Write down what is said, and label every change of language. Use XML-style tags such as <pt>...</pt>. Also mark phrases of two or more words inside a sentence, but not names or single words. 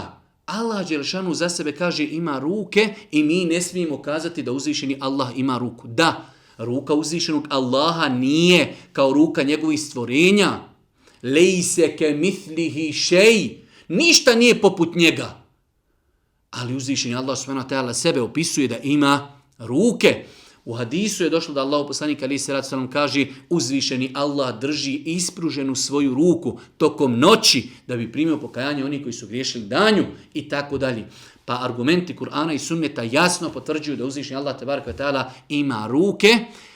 <bs>Allah dželešanu za sebe kaže ima ruke i mi ne smijemo kazati da uzvišeni Allah ima ruku. Da, ruka uzvišenog Allaha nije kao ruka njegovih stvorenja.</bs> <ar>ليس كمثله شيء.</ar> <bs>Ništa nije poput njega. Ali uzvišeni Allah</bs> <ar>سبحانه وتعالى</ar> <bs>sebe opisuje da ima ruke. U hadisu je došlo da Allah poslanik</bs> <ar>عليه الصلاة والسلام</ar> <bs>kaže: uzvišeni Allah drži ispruženu svoju ruku tokom noći da bi primio pokajanje onih koji su griješili danju i tako dalje. Pa argumenti Kur'ana i Sunneta jasno potvrđuju da uzvišeni Allah</bs> <ar>تبارك وتعالى</ar> <bs>ima ruke.</bs>